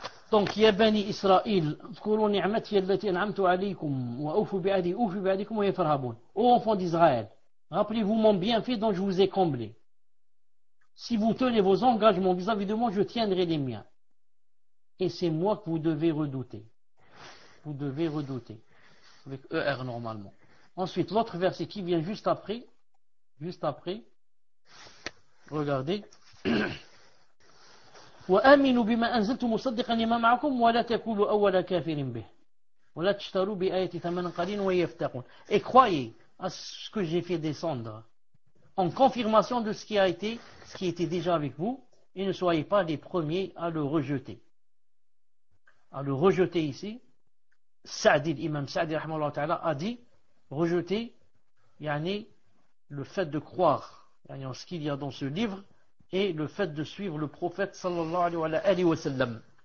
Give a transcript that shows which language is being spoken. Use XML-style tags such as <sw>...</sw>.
<ar>Donc, يا بني إسرائيل اذكروا نعمتي التي أنعمت عليكم وأوفوا بعهدي أوفي بعهدكم وإياي فارهبون.</ar> <fr>Ô enfants d'Israël, rappelez-vous mon bienfait dont je vous ai comblé. Si vous tenez vos engagements vis-à-vis de moi, je tiendrai les miens. Et c'est moi que vous devez redouter. Vous devez redouter. Avec ER normalement. Ensuite, l'autre verset qui vient juste après, regardez.</fr> <ar>وآمنوا بما أنزلت مصدقا لما معكم ولا تكونوا أول كافر به ولا تشتروا بآياتي ثمنا قليلا ويفتقون.</ar> <fr>Et croyez à ce que j'ai fait descendre en confirmation de ce qui était déjà avec vous, et ne soyez pas les premiers à le rejeter. À le rejeter ici, Sa'di, l'imam Sa'di rahimahullah ta'ala a dit rejeter le fait de croire en ce qu'il y a dans ce livre et le fait de suivre le prophète sallallahu alayhi wa sallam.</fr>